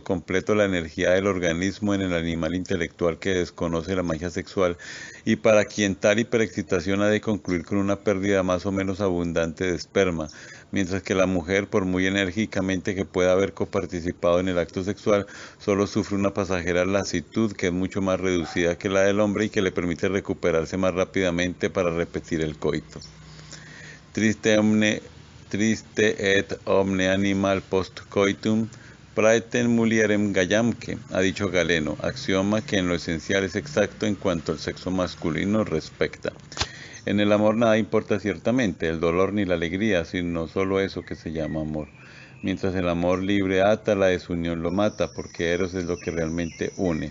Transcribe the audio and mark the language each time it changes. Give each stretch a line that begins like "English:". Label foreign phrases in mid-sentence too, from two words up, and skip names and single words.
Spanish: completo la energía del organismo en el animal intelectual que desconoce la magia sexual y para quien tal hiperexcitación ha de concluir con una pérdida más o menos abundante de esperma, mientras que la mujer, por muy enérgicamente que pueda haber coparticipado en el acto sexual, solo sufre una pasajera lasitud que es mucho más reducida que la del hombre y que le permite recuperarse más rápidamente para repetir el coito.
Latin: Triste et omne animal post coitum praetem mulierem gallamque,
Spanish: ha dicho Galeno, axioma que en lo esencial es exacto en cuanto al sexo masculino respecta. En el amor nada importa ciertamente, el dolor ni la alegría, sino solo eso que se llama amor. Mientras el amor libre ata, la desunión lo mata, porque Eros es lo que realmente une.